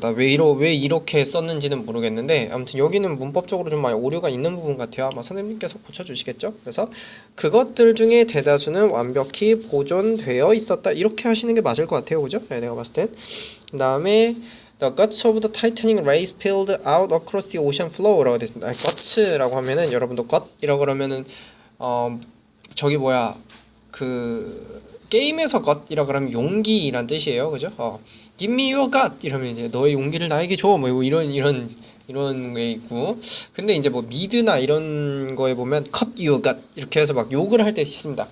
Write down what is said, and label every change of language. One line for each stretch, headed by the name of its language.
Korean: 나 왜 이렇게 썼는지는 모르겠는데 아무튼 여기는 문법적으로 좀 많이 오류가 있는 부분 같아요. 아마 선생님께서 고쳐주시겠죠? 그래서 그것들 중에 대다수는 완벽히 보존되어 있었다. 이렇게 하시는 게 맞을 것 같아요. 그죠? 네, 내가 봤을 땐.
English: 그 다음에 The guts of the Titanic ray spilled out across the ocean floor
Korean: 라고 되어 있습니다. guts라고 하면은 여러분도 gut이라고 그러면은 저기 뭐야 그 게임에서 got이라 그러면 용기란 뜻이에요, 그죠?
English: Give me your gut
Korean: 이러면 이제 너의 용기를 나에게 줘, 뭐 이런 게 있고, 근데 이제 뭐 미드나 이런 거에 보면
English: cut your gut
Korean: 이렇게 해서 막 욕을 할 때 있습니다.